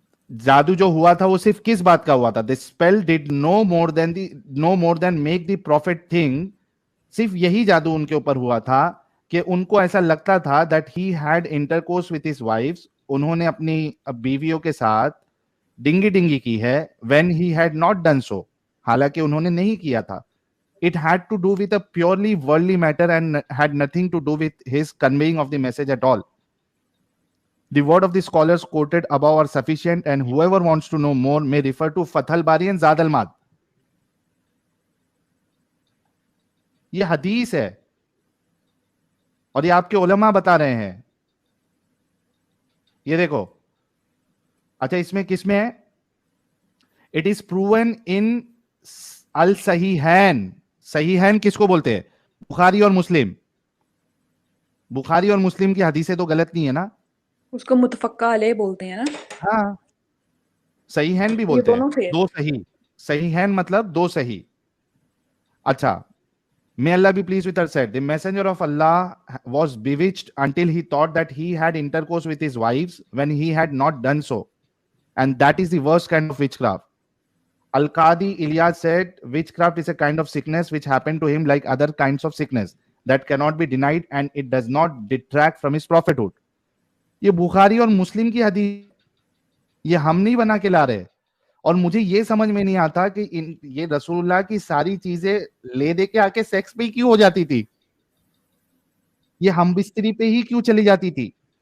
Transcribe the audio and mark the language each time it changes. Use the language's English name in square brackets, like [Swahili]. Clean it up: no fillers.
[Hindi] जादू जो हुआ था वो सिर्फ किस बात का हुआ था? [English] The spell did no more than make the profit thing. [Hindi] सिर्फ यही जादू उनके ऊपर हुआ था कि उनको ऐसा लगता था [English] That he had intercourse with his wifes. [Hindi] उन्होंने अपनी बीवियों के साथ डिंगी डिंगी की है [English] when he had not done so, [Hindi] हालांकि उन्होंने नहीं किया था. [English] It had to do with a purely worldly matter and had nothing to do with his conveying of the message at all. The word of the scholars quoted above are sufficient, and whoever wants to know more may refer to Fathul Bari and Zad al-Mad. [Hindi] ये हदीस है और ये आपके उलमा बता रहे हैं. ये देखो. अच्छा, इसमें किसमें है? [English] It is proven in al-Sahihain. [Hindi] सहीहैन किसको बोलते हैं? बुखारी और मुस्लिम. बुखारी और मुस्लिम की हदीसें तो गलत नहीं है ना? उसको मुतफक्का अलैह बोलते हैं ना. हाँ, सहीहैन भी बोलते हैं. दो सही. सहीहैन मतलब दो सही. [English] अच्छा, may Allah be pleased with her said, the messenger of Allah was bewitched until he thought that he had intercourse with his wives when he had not done so, and that is the worst kind of witchcraft. Al-Qadi Ilyas said, witchcraft is a kind of sickness which happened to him like other kinds of sickness that cannot be denied and it does not detract from his prophethood. [Hindi] ये बुखारी और मुस्लिम की हदीस, ये हम नहीं बना के ला रहे. और मुझे ये समझ में नहीं आता कि ये रसूलुल्लाह की सारी चीजें ले दे के आके सेक्स पे क्यों हो जाती थी? ये हम बिस्तरी पे ही क्यों चली जाती थी?